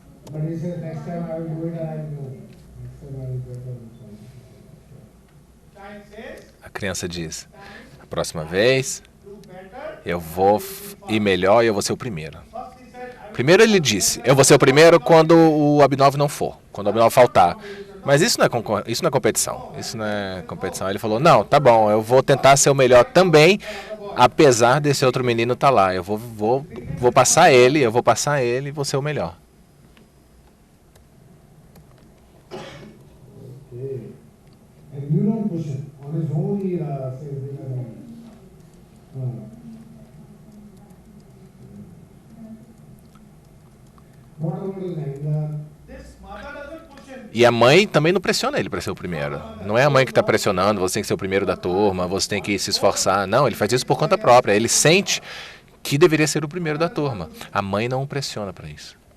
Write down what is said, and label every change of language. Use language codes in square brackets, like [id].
[en] But he said next time I will do it and I will do it. Next time I will do it. [pt] A criança diz, a próxima vez eu vou ir melhor e eu vou ser o primeiro. Primeiro ele disse, eu vou ser o primeiro quando o Abhinav não for, quando o Abhinav faltar. Mas isso não é competição, isso não é competição. Ele falou, não, tá bom, eu vou tentar ser o melhor também, apesar desse outro menino estar lá. Eu vou passar ele, eu vou passar ele e vou ser o melhor. [en] Okay. And you don't push him. On his own he says, what about his anger? [pt] E a mãe também não pressiona ele para ser o primeiro. Não é a mãe que está pressionando, você tem que ser o primeiro da turma, você tem que se esforçar. Não, ele faz isso por conta própria. Ele sente que deveria ser o primeiro da turma. A mãe não o pressiona para isso.